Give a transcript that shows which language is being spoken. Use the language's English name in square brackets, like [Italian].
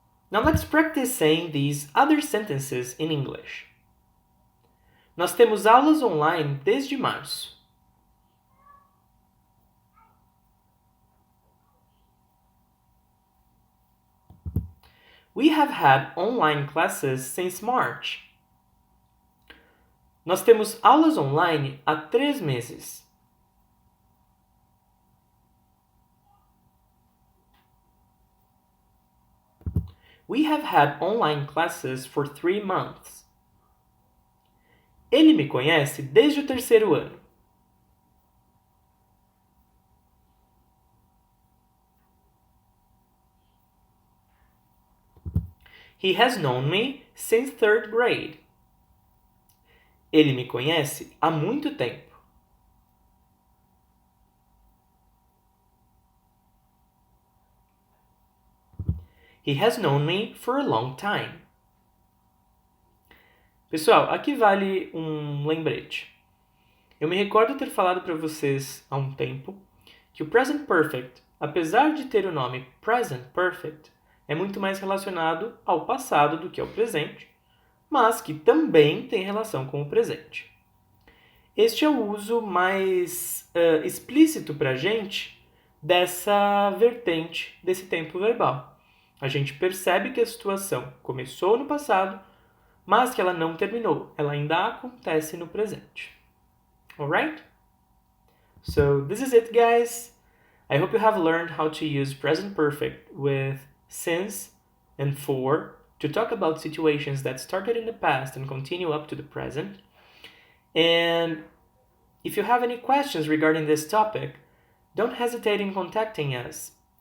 [English] Now let's practice saying these other sentences in English. [Portuguese] Nós temos aulas online desde março. [English] We have had online classes since March. [Portuguese] Nós temos aulas online há 3 meses. [English] We have had online classes for 3 months. [Portuguese] Ele me conhece desde o 3º ano. [English] He has known me since 3rd grade. [Portuguese] Ele me conhece há muito tempo. [English] He has known me for a long time. [Portuguese] Pessoal, aqui vale um lembrete. Eu me recordo ter falado para vocês há um tempo que o present perfect, apesar de ter o nome present perfect, é muito mais relacionado ao passado do que ao presente, mas que também tem relação com o presente. Este é o uso mais explícito para a gente dessa vertente desse tempo verbal. A gente percebe que a situação começou no passado, mas que ela não terminou. Ela ainda acontece no presente. [English] Alright? So this is it, guys. I hope you have learned how to use present perfect with since and for to talk about situations that started in the past and continue up to the present. And if you have any questions regarding this topic, don't hesitate in contacting us.